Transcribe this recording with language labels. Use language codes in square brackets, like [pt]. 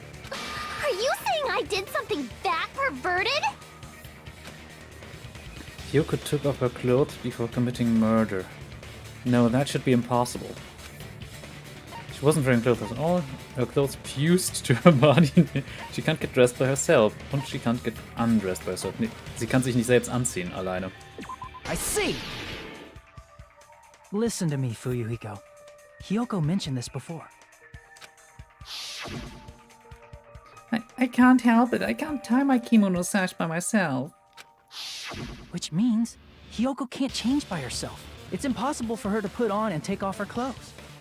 [en] Are you saying I did something that perverted? Hyoko took off her clothes before committing murder. No, that should be impossible. She wasn't wearing clothes at all. Her clothes fused to her body. She can't get dressed by herself. [de] Und [en] she can't get undressed by herself. [de] Nee, sie kann sich nicht selbst anziehen, alleine. [en] I see. Listen to me, Fuyuhiko. Hyoko mentioned this before. I can't help it. I can't tie my kimono sash by myself. Which means Hyoko can't change by herself. It's impossible for her to put on and take off her clothes.